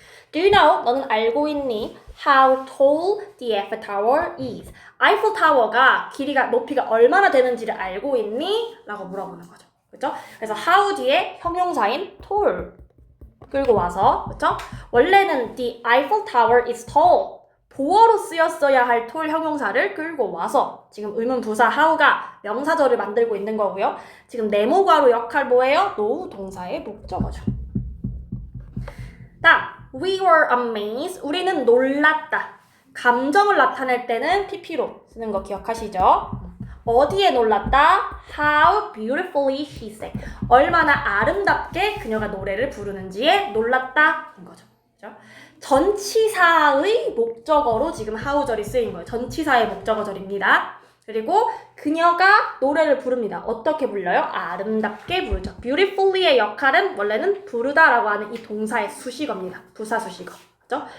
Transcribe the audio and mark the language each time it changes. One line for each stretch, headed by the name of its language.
English: Do you know?
Korean: 너는 알고 있니?
English: How tall the Eiffel Tower is.
Korean: 아이플 타워가 높이가 얼마나 되는지를 알고 있니? 라고 물어보는 거죠. 그렇죠? 그래서 how 뒤에 형용사인 tall 끌고 와서 그렇죠?
English: 원래는 the Eiffel Tower is tall.
Korean: 보어로 쓰였어야 할 tall 형용사를 끌고 와서 지금 의문 부사 how가 명사절을 만들고 있는 거고요. 지금 네모괄호 역할 뭐예요? 노후 동사의 목적어죠. 다음
English: We were amazed.
Korean: 우리는 놀랐다. 감정을 나타낼 때는 pp로 쓰는 거 기억하시죠? 어디에 놀랐다?
English: How beautifully she sang.
Korean: 얼마나 아름답게 그녀가 노래를 부르는지에 놀랐다 인 거죠. 그죠? 전치사의 목적어로 지금 how절이 쓰인 거예요. 전치사의 목적어절입니다. 그리고 그녀가 노래를 부릅니다. 어떻게 불러요? 아름답게 부르죠. beautifully의 역할은 원래는 부르다라고 하는 이 동사의 수식어입니다. 부사 수식어. 그죠?